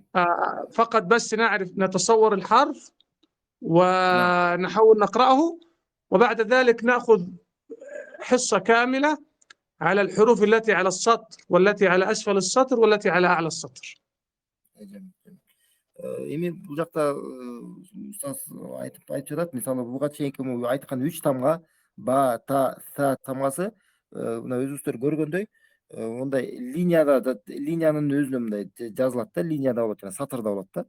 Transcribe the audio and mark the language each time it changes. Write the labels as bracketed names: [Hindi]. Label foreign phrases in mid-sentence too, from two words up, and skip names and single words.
[Arabic] فقط بس نعرف نتصور الحرف ونحاول نقرأه، وبعد ذلك نأخذ حصة كاملة على الحروف التي على السطر والتي على أسفل السطر والتي على أعلى السطر. جميل. [Kyrgyz] эми бул жакта устаз айтып жатат, мисалы буга чейинки айткан 3 тамга ба та са тамгасы мына өзүңүздөр көргөндөй мындай линиянын өзүнө мындай жазылат да, линияда болот жана сатырда болот да.